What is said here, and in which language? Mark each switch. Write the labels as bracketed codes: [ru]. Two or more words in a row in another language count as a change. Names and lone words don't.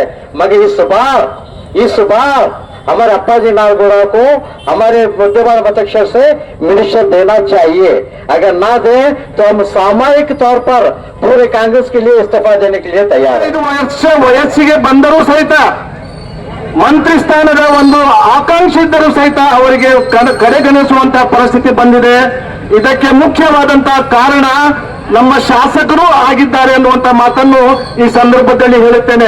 [hi] मगर इस बार हमारे अप्पा जी नारगौड़ा को हमारे मुद्देबार मतक्षेत्र से मिनिस्टर देना चाहिए. अगर ना दे तो हम सामूहिक तौर पर पूरे कांग्रेस के लिए इस्तीफा देने के लिए तैयार है. [kn] ವಯಸ್ಸಿಗೆ ಬಂದರೂ ಸಹಿತ ಮಂತ್ರಿ ಸ್ಥಾನದ ಒಂದು ಆಕಾಂಕ್ಷೆ ಇದ್ದರೂ ಸಹಿತ ಅವರಿಗೆ ಕಡೆಗಣಿಸುವಂತಹ ಪರಿಸ್ಥಿತಿ ಬಂದಿದೆ. ಇದಕ್ಕೆ ಮುಖ್ಯವಾದಂತಹ ಕಾರಣ ನಮ್ಮ ಶಾಸಕರು ಆಗಿದ್ದಾರೆ ಅನ್ನುವಂತ ಮಾತನ್ನು ಈ ಸಂದರ್ಭದಲ್ಲಿ ಹೇಳುತ್ತೇನೆ.